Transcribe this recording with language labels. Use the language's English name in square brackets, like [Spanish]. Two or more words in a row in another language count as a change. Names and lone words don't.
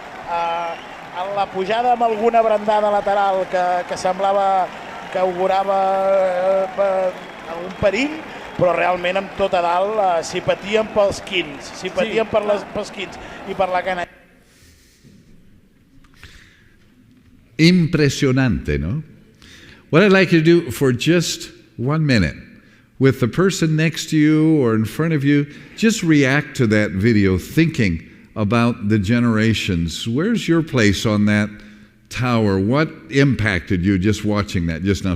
[Catalan] En la pujada amb alguna brandada lateral que semblava que augurava algun perill, però realment amb tot a dalt s'hi patien pels quins, s'hi patien pels quins i per la canalla. [Spanish] Impresionante, no? [English] What I'd like you to do for just 1 minute, with the person next to you or in front of you, just react to that video thinking about the generations. Where's your place on that tower? What impacted you just watching that just now?